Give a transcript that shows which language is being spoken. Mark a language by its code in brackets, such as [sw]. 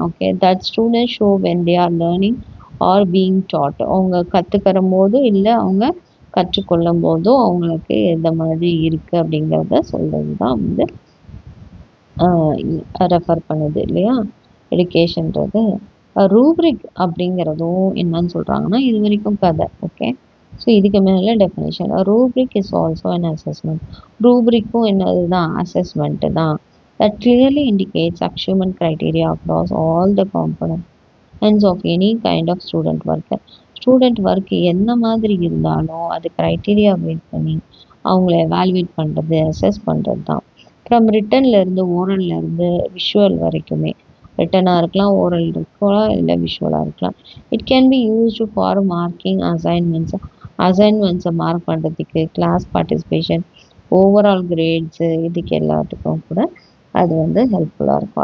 [ta] Okay, [en] that student show when they are learning or being taught, [ta] அவங்க கற்றுக்கிற போது இல்லை அவங்க கற்றுக்கொள்ளும் போதும் அவங்களுக்கு எந்த மாதிரி இருக்குது அப்படிங்கிறத சொல்கிறது தான் வந்து ரெஃபர் பண்ணுது, இல்லையா எஜுகேஷன்றது. ரூப்ரிக் அப்படிங்கிறதும் என்னன்னு சொல்கிறாங்கன்னா இது வரைக்கும் கதை. ஓகே, ஸோ இதுக்கு மேலே definition. [en] Rubric is also an assessment. [ta] ரூப்ரிக்கும் என்னது தான், அசஸ்மெண்ட்டு தான். [en] That clearly indicates achievement criteria across all the components of any kind of student work. [ta] Student work என்ன மாதிரி இருந்தாலும் அது க்ரைட்டீரியா பேஸ் பண்ணி அவங்கள எவாலுவேட் பண்ணுறது, அசஸ் பண்ணுறது தான். ஃப்ரம் ரிட்டன்லேருந்து ஓரல்லேருந்து விஷுவல் வரைக்குமே. ரிட்டனாக இருக்கலாம், ஓரல் இருக்கலாம், இல்லை விஷுவலாக இருக்கலாம். [en] it can be used for marking [ta] அசைன்மெண்ட்ஸை mark பண்ணுறதுக்கு, கிளாஸ் பார்ட்டிசிபேஷன், ஓவரால் கிரேட்ஸு, இதுக்கு எல்லாத்துக்கும் கூட அது வந்து ஹெல்ப்ஃபுல்லாக இருக்கும்.